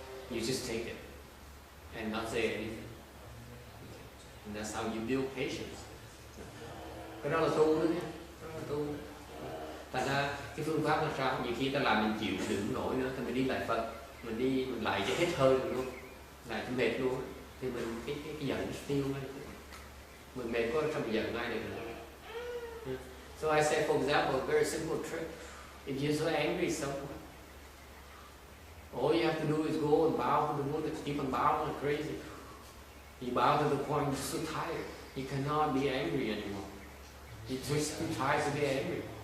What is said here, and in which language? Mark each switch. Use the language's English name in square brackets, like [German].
[English] You just take it and not say anything, and that's how you build patience. [Vietnamese] Cái đó là tu nữa nha, tu. Thành ra cái phương pháp là sao? Nhiều khi ta làm mình chịu đựng nổi nữa, thì mình đi lại Phật, mình lại cho hết hơi luôn, lại cho mệt luôn, thì mình cái giận nó tiêu ngay, mình mệt có trong giận ngay được nữa. [English] So I say, for example, a very simple trick. If you're so angry at someone, all you have to do is go and bow to the moon, keep on bowing like crazy. You bow to the point you're so tired, you cannot be angry anymore. You're too tired to be angry.